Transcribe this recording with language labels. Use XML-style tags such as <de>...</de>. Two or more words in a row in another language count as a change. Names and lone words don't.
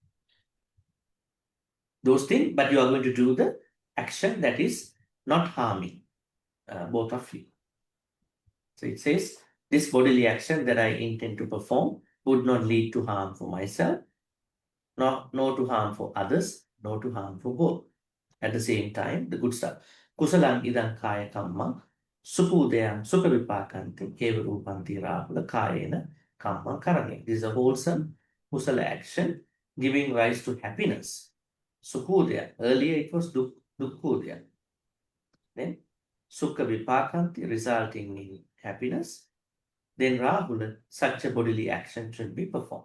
<en>Those things, but you are going to do the action that is not harming both of you. So it says, this bodily action that I intend to perform would not lead to harm for myself, nor to harm for others, nor to harm for both. At the same time, the good stuff.</en> <pi>Kusalam idang kaya kamma, supudayam sukavipakanti, kevarupanti rahula kayena kamma karane.</pi> <en>This is a wholesome kusala action giving rise to happiness. Sukhudaya. Earlier it was dukkudaya. Then</en> <pi>sukha vipakanti,</pi> <en>resulting in happiness. Then Rahula, such a bodily action should be performed.</en>